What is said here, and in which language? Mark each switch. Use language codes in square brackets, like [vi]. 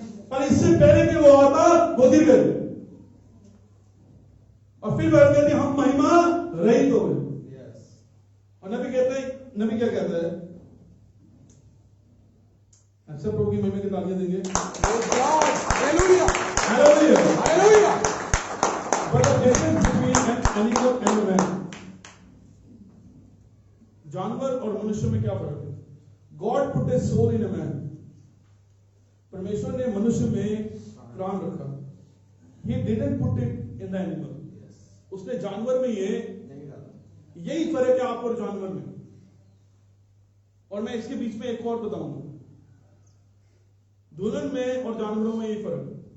[hi] पर इससे पहले कि वो आता वो गिर गए और फिर वह कहते हम महिमा रहित हो गए। और नबी कहते हैं, नबी क्या कहता है? अच्छा प्रभु की महिमा की तालियां देंगे। Hallelujah. Hallelujah. Hallelujah. [en] But the difference between an animal and a man, [hi] जानवर और मनुष्य में क्या फर्क है? [en] God put a soul in a man. [hi] परमेश्वर ने मनुष्य में प्राण रखा। [en] He didn't put it in the animal. [hi] उसने जानवर में यही फर्क है आप और जानवर में। और मैं इसके बीच में एक और बताऊंगा, दुल्हन में और जानवरों में यही फर्क है।